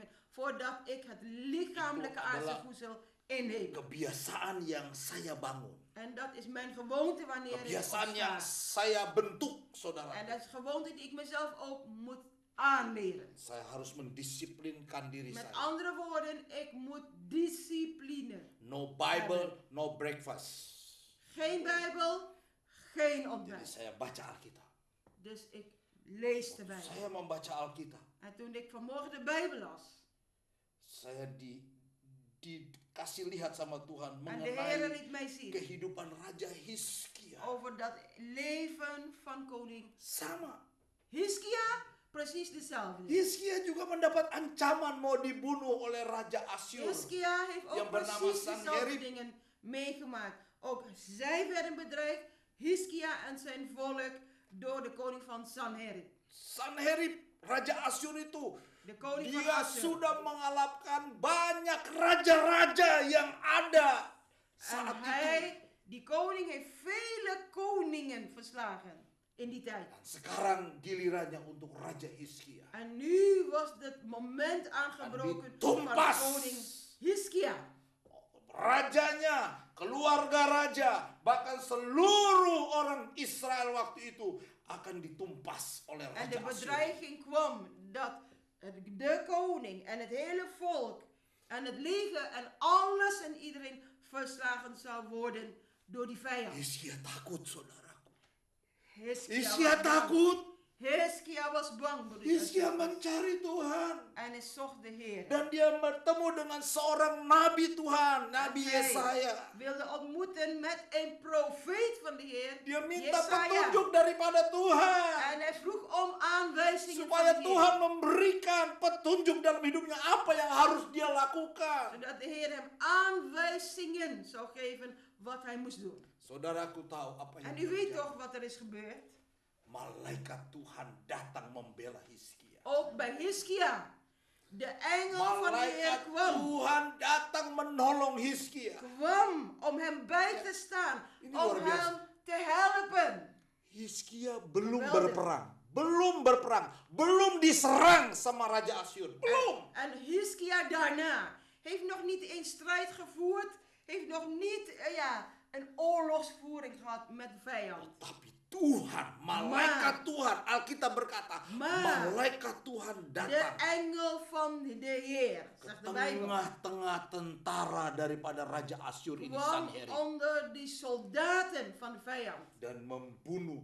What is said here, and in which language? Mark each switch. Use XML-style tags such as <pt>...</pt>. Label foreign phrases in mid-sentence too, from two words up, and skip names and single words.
<nl>Voordat ik het lichamelijke</nl> <id>Itu</id> <nl>aardse</nl> <id>adalah</id> <nl>voedsel inneem.</nl> <id>Kebiasaan yang saya bangun.</id> <nl>En dat is mijn gewoonte wanneer ik</nl> <id>Kebiasaan yang</id> <nl>opsta.</nl> <id>saya bentuk, saudara.</id> <nl>En dat is een gewoonte die ik mezelf ook moet aanleren.</nl> <id>Saya harus mendisiplinkan diri</id> <nl>Met</nl> <id>saya.</id> <nl>andere woorden, ik moet discipline.</nl> <en>No Bible, no breakfast.</en> <nl>Geen Bijbel, geen</nl> <id>Jadi</id> <nl>ontbijt.</nl> <id>saya baca Alkitab.</id> <nl>Dus ik lees de Bijbel.</nl> <id>Saya membaca Alkitab.</id> <nl>En toen ik vanmorgen de Bijbel las,</nl> <id>Saya dikasih lihat sama Tuhan</id> <nl>en de Heer</nl> <id>mengenai</id> <nl>liet mij zien</nl> <id>kehidupan Raja Hizkia.</id> <nl>over dat leven van koning</nl> <id>Sama.</id> <nl>Hiskia, precies dezelfde.</nl> <id>Hizkia juga mendapat ancaman mau dibunuh oleh Raja Asyur.</id> <nl>Hiskia heeft</nl> <id>Yang</id> <nl>ook</nl> <id>bernama</id> <nl>precies dezelfde</nl> <id>Sanherib.</id> <nl>dingen meegemaakt. Ook zij werden bedreigd, Hiskia en zijn volk, door de koning van Sanherib.</nl> <id>Sanherib, Raja Asyur itu,</id> <nl>De koning van</nl> <id>dia</id> <nl>Asyur.</nl> <id>sudah mengalahkan banyak raja-raja yang ada</id> <nl>En</nl> <id>saat itu.</id> <nl>hij, die koning, heeft vele koningen verslagen in die tijd.</nl> <id>Dan sekarang gilirannya untuk Raja Hizkia.</id> <nl>En nu was het moment aangebroken van</nl> <id>ditumpas.</id> <nl>de koning Hiskia.</nl> <id>Rajanya, keluarga raja, bahkan seluruh orang Israel waktu itu akan ditumpas oleh</id> <nl>En de</nl> <id>Raja Asyur.</id> <nl>bedreiging kwam dat de koning en het hele volk en het leger en alles en iedereen verslagen zou worden door die vijand.</nl> <id>Hizkia takut, saudaraku.</id> <nl>Hiskia</nl> <id>Hizkia</id> <nl>was bang.</nl> <id>takut.</id> <nl>Hiskia was bang. broeders en</nl> <id>Hizkia</id> <nl>zusters.</nl> <id>mencari Tuhan.</id> <nl>En En hij zocht de Heer.</nl> <id>Dan dia bertemu dengan seorang nabi Tuhan, Nabi</id> <nl>Hij</nl> <id>Yesaya.</id> <nl>wilde ontmoeten met een profeet van de Heer,</nl> <id>Dia minta Yesaya. petunjuk daripada Tuhan.</id> <nl>En hij vroeg om aanwijzingen van</nl> <id>Supaya</id> <nl>de</nl> <id>Tuhan</id> <nl>Heer.</nl> <id>memberikan petunjuk dalam hidupnya apa yang harus dia lakukan.</id> <nl>Zodat de Heer hem aanwijzingen zou geven wat hij moest doen.</nl> <id>Saudaraku tahu apa yang</id> <nl>En u weet</nl> <id>terjadi.</id> <nl>toch wat er is gebeurd?</nl> <id>Malaikat Tuhan datang membela Hizkia.</id> <nl>Ook bij Hiskia. De engel van de Heer</nl> <id>Malaikat</id> <nl>kwam.</nl> <id>Tuhan datang menolong Hizkia.</id> <nl>Kwam om hem bij te staan.</nl> <id>Ini</id> <nl>Om</nl> <id>luar biasa.</id> <nl>hem te helpen.</nl> <id>Hizkia belum</id> <nl>Geweldig.</nl> <id>berperang. Belum diserang sama Raja Asyur. Belum.</id> <nl>En Hiskia daarna heeft nog niet eens strijd gevoerd. Heeft nog niet een oorlogsvoering gehad met de vijand.</nl> <id>Tapi Tuhan, malaikat Tuhan, Alkitab berkata,</id> <nl>Maar</nl> <id>malaikat Tuhan</id> <nl>De</nl> <id>datang</id> <nl>engel van de Heer,</nl> <id>ke</id> <nl>zegt de Bijbel.</nl> <id>tengah-tengah tentara daripada Raja Asyur ini</id> <nl>Kwam</nl> <id>Sanherib</id> <nl>onder die soldaten van de vijand.</nl> <id>dan membunuh</id>